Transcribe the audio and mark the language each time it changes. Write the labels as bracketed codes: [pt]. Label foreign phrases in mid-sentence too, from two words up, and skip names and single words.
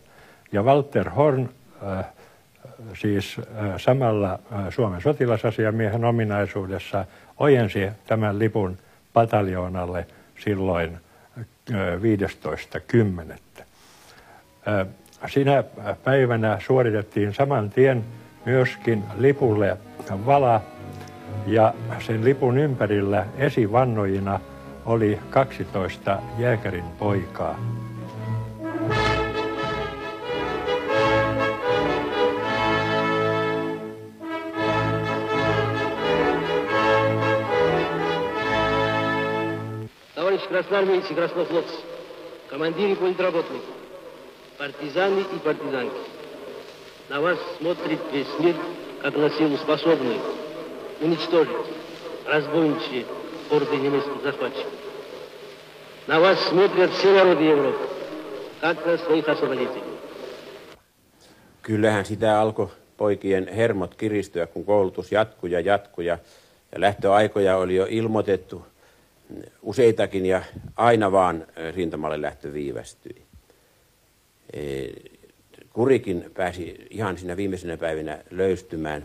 [fi] Ja Walter Horn siis samalla Suomen sotilasasiamiehen ominaisuudessa ojensi tämän lipun pataljoonalle silloin 15.10. Sinä päivänä suoritettiin saman tien myöskin lipulle vala ja sen lipun ympärillä esivannojina oli 12 jääkärin poikaa. [ru] Красноармейцы, краснофлотцы, командиры политработников, партизаны и партизанки. На вас смотрит весь мир, как на силу способную уничтожить разбойничьи орды немецких захватчиков. На вас смотрят все народы Европы, как на своих освободителей. [fi] Kyllähän sitä alkoi poikien hermot kiristyä, kun koulutus jatkui ja lähtöaikoja oli jo ilmoitettu useitakin ja aina vaan rintamalle lähtö viivästyi. Kurikin pääsi ihan siinä viimeisenä päivinä löystymään.